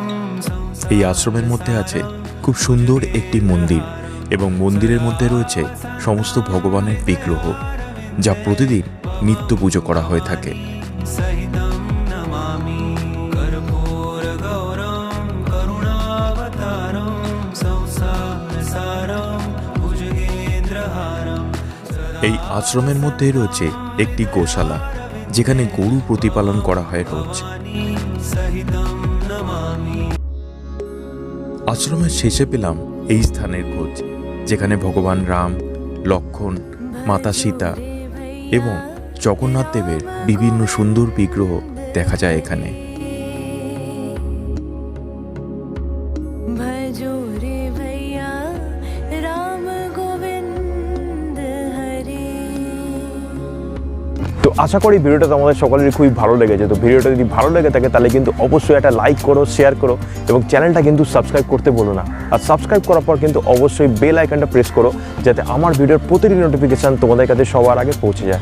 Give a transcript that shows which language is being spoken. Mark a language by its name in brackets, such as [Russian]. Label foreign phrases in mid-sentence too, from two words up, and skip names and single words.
[Bangla] এই আশ্রমের মধ্যে আছে খুব সুন্দর একটি মন্দির এবং মন্দিরের মধ্যে রয়েছে সমস্ত ভগবানের বিগ্রহ, যা প্রতিদিন নিত্য পুজো করা হয়ে থাকে। [Sanskrit] सहितं नमामि। कर्पूर गौरम करुणावतारम संसार सारम भुजगेन्द्रहारम। [Bangla] এই আশ্রমের মধ্যেই রয়েছে একটি গোশালা, যেখানে গরু প্রতিপালন করা হয় রোজ। [Sanskrit] सहितं नमामि। [Bangla] আশ্রমের শেষে পেলাম এই স্থানের খোঁজ, যেখানে ভগবান রাম, লক্ষ্মণ, মাতা সীতা এবং জগন্নাথ দেবের বিভিন্ন সুন্দর বিগ্রহ দেখা যায় এখানে। [Hindi] भजो रे भैया राम गोविंद हरे। [Bangla] তো আশা করি ভিডিওটা তোমাদের সকলেরই খুবই ভালো লেগেছে। তো ভিডিওটা যদি ভালো লেগে থাকে তাহলে কিন্তু অবশ্যই একটা লাইক করো, শেয়ার করো এবং চ্যানেলটা কিন্তু সাবস্ক্রাইব করতে বলো না। আর সাবস্ক্রাইব করার পর কিন্তু অবশ্যই বেল আইকনটা প্রেস করো, যাতে আমার ভিডিওর প্রতিটি নোটিফিকেশান তোমাদের কাছে সবার আগে পৌঁছে যায়।